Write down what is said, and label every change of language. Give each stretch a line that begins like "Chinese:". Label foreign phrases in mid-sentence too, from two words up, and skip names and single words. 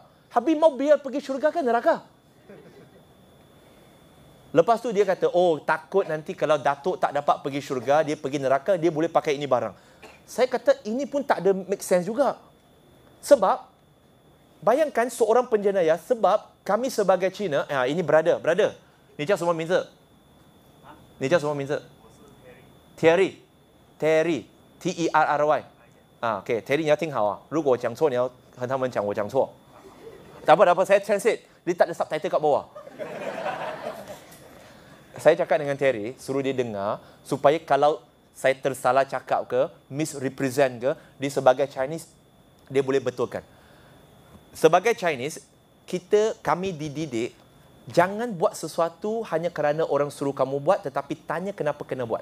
Malay: Habis mau biar pergi syurga ke neraka? Lepas tu dia kata, takut nanti kalau datuk tak dapat pergi syurga, dia pergi neraka, dia boleh pakai ini barang. Saya kata, ini pun tak ada
English: make sense
Malay: juga. Sebab, bayangkan seorang penjenayah, sebab kami sebagai Cina, ini brother.
Chinese: 你叫什么名字？你叫什么名字？ Terry T-E-R-R-Y。OK Terry 你要听好啊，如果我讲错，你要和他们讲我讲错。
Malay: Tak apa, saya translate. Dia tak ada subtitle kat bawah. Saya cakap dengan Terry, suruh dia dengar, supaya kalau saya tersalah cakap ke, misrepresent ke, dia sebagai Chinese, dia boleh betulkan. Sebagai Chinese, kami dididik, jangan buat sesuatu hanya kerana orang suruh kamu buat, tetapi tanya kenapa kena buat.